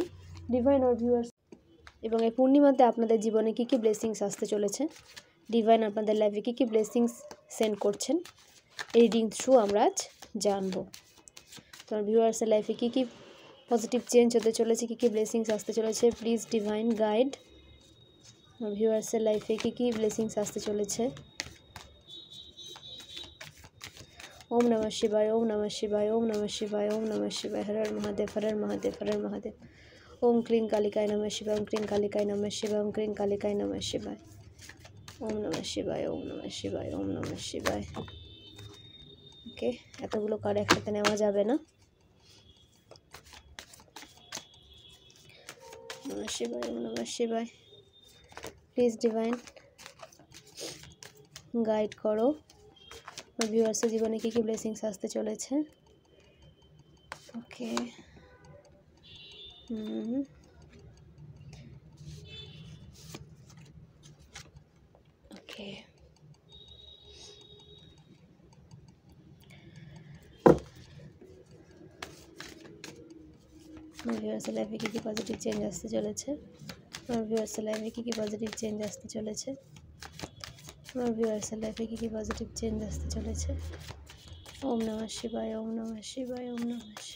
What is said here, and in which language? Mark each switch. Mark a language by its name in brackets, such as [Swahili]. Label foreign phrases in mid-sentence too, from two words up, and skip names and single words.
[Bangla] ডিভাইন আমার ভিউয়ার্স এবং এই পূর্ণিমাতে আপনাদের জীবনে কী কী ব্লেসিংস আসতে চলেছে, ডিভাইন আপনাদের লাইফে কী কী [English] blessings send [Bangla] করছেন, এই [English] reading through [Bangla] আমরা আজ জানবো। তোমার ভিউয়ার্সের লাইফে কী কী [English] positive change [Bangla] হতে চলেছে, কী কী ব্লেসিংস আসতে চলেছে, [English] please Divine guide. [Bangla] আমার ভিউয়ার্সের লাইফে কী কী ব্লেসিংস আসতে চলেছে। [Sanskrit] ওম নমঃ শিবায়, ওম নমঃ শিবায়, ওম নমঃ শিবায়, ওম নমঃ শিবায়। হর হর মহাদেব, হর হর মহাদেব, হর হর মহাদেব। ওম ক্লিং কালিকায় নমঃ শিবায়, ওম ক্লিং কালিকায় নমঃ শিবায়, ওম ক্লিং কালিকায় নমঃ শিবায়। ওম নমঃ শিবায়, ওম নমঃ শিবায়, ওম নমঃ শিবায়। [Bangla] ওকে, এতগুলো কার্ড একসাথে নেওয়া যাবে না। [Sanskrit] নমঃ শিবায়, ওম নমঃ শিবায়। [English] please Divine guide [Bangla] করো ভিউয়ার্সের জীবনে কী কী ব্লেসিংস আসতে চলেছে। ওকে, ওকে, আমার ভিউয়ার্সের লাইফে কী কী [English] positive change [Bangla] আসতে চলেছে। আমার ভিউয়ার্সের লাইফে কী কী [English] positive change [Bangla] আসতে চলেছে। আমার ভিউয়ার্সের লাইফে কী কী [English] positive change [Bangla] আসতে চলেছে। [Sanskrit] ওম নমঃ শিবায়, ওম নমঃ শিবায়, ওম নমঃ শিবায়।